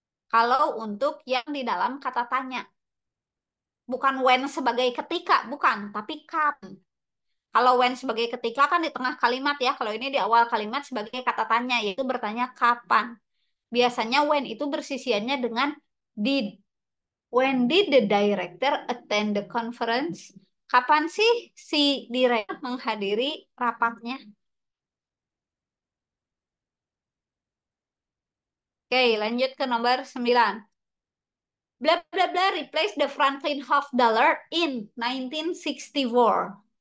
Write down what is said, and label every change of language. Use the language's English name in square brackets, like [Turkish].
[Indonesian] Kalau untuk yang di dalam kata tanya. Bukan when sebagai ketika, bukan, tapi kapan. Kalau when sebagai ketika kan di tengah kalimat ya. Kalau ini di awal kalimat sebagai kata tanya, yaitu bertanya kapan. Biasanya when itu bersisiannya dengan did. [English] When did the director attend the conference? [Indonesian] Kapan sih si direktur menghadiri rapatnya? Oke, lanjut ke nomor 9. [English] Bla bla bla replace the Franklin half dollar in 1964.